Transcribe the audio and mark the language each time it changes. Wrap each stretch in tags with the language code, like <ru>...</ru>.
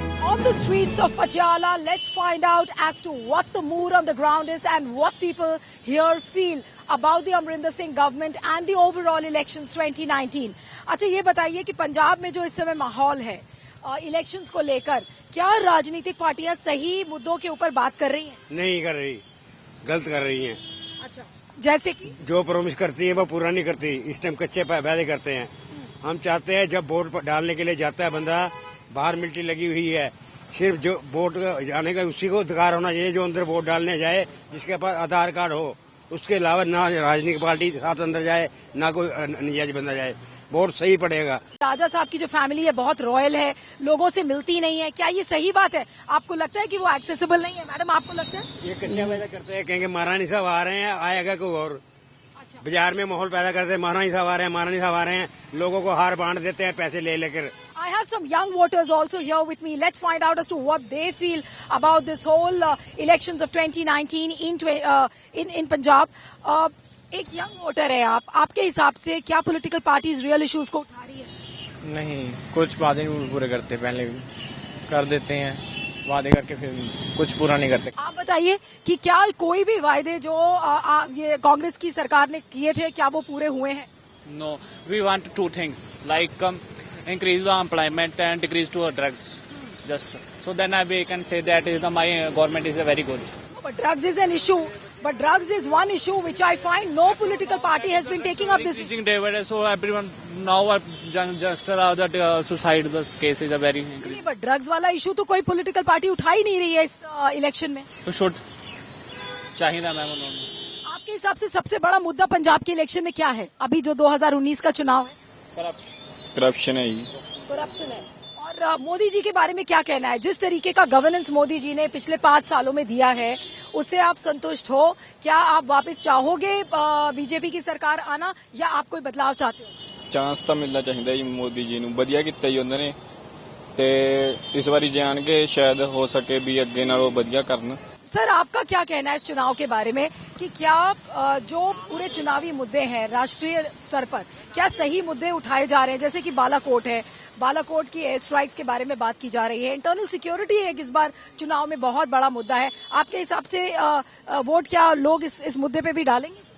<en>On the streets of Patiala, let's find out as to what the mood on the ground is and what people here feel about the Amrinder Singh government and the overall elections 2019.</en> <hi>अच्छा ये बताइए कि पंजाब में जो इस समय माहौल है इलेक्शंस को लेकर, क्या राजनीतिक पार्टियां सही मुद्दों के ऊपर बात कर रही हैं? नहीं कर रही, गलत कर रही हैं। अच्छा, जैसे कि जो प्रॉमिस करती है वो पूरा नहीं करती। इस टाइम कच्चे वादे करते हैं। हम चाहते हैं जब वोट डालने के लिए जाता है बंदा, बाहर मिलिट्री लगी हुई है, सिर्फ जो वोट जाने का उसी को अधिकार होना चाहिए जो अंदर वोट डालने जाए, जिसके पास आधार कार्ड हो। उसके अलावा ना राजनीतिक पार्टी के साथ अंदर जाए, ना कोई नजायज बंदा जाए, वोट सही पड़ेगा। राजा साहब की जो फैमिली है बहुत रॉयल है, लोगों से मिलती नहीं है, क्या ये सही बात है? आपको लगता है कि वो एक्सेसिबल नहीं है? मैडम, आपको लगता है? ये कच्चा वादा करते हैं, कहेंगे महारानी साहब आ रहे हैं, आएगा कोई और। अच्छा, बाजार में माहौल पैदा करते हैं, महारानी साहब आ रहे हैं, महारानी साहब आ रहे हैं, लोगों को हार बांट देते हैं पैसे ले लेकर।</hi> <en>I have some young voters also here with me. Let's find out as to what they feel about this whole elections of 2019 in Punjab.</en> <hi>एक यंग वोटर है आप, आपके हिसाब से क्या पॉलिटिकल पार्टीज रियल इश्यूज को उठा रही है? नहीं, कुछ वादे नहीं पूरे करते, पहले कर देते हैं वादे करके फिर कुछ पूरा नहीं करते। आप बताइए कि क्या कोई भी वायदे जो ये कांग्रेस की सरकार ने किए थे, क्या वो पूरे हुए हैं?</hi> <en>No, we want two things like increase the employment and decrease to drugs. Just so then we can say that my government is very good. But drugs is an issue. But drugs is one issue which I find no political party has been taking up this. Increasing day by day, so everyone now just that suicide the case is a very increase. But drugs</en> <hi>वाला issue तो कोई political party उठा ही नहीं रही है इस election में.</hi> <en>So should</en> <hi>चाहिए था मैम उन्होंने। आपके हिसाब से सबसे बड़ा मुद्दा पंजाब के इलेक्शन में क्या है? अभी जो 2019 का चुनाव है, करप्शन है ही। करप्शन है। और मोदी जी के बारे में क्या कहना है? जिस तरीके का गवर्नेंस मोदी जी ने पिछले 5 सालों में दिया है, उससे आप संतुष्ट हो? क्या आप वापस चाहोगे बीजेपी की सरकार आना, या आप कोई बदलाव चाहते हो?</hi> <pa>ਚਾਂਸ ਤਾਂ ਮਿਲਣਾ ਚਾਹੀਦਾ ਜੀ ਮੋਦੀ ਜੀ ਨੂੰ, ਵਧੀਆ ਕੀਤਾ ਜੀ ਉਹਨਾਂ ਨੇ, ਤੇ ਇਸ ਵਾਰੀ ਜਾਣਗੇ ਸ਼ਾयद ਹੋ ਸਕੇ ਵੀ ਅੱਗੇ ਨਾਲੋਂ ਵਧੀਆ ਕਰਨ।</pa> <hi>सर, आपका क्या कहना है इस चुनाव के बारे में कि क्या जो पूरे चुनावी मुद्दे हैं राष्ट्रीय स्तर पर, क्या सही मुद्दे उठाए जा रहे हैं? जैसे कि बालाकोट है, बालाकोट की एयर स्ट्राइक्स के बारे में बात की जा रही है, इंटरनल सिक्योरिटी एक इस बार चुनाव में बहुत बड़ा मुद्दा है। आपके हिसाब से वोट क्या लोग इस मुद्दे पे भी डालेंगे?</hi>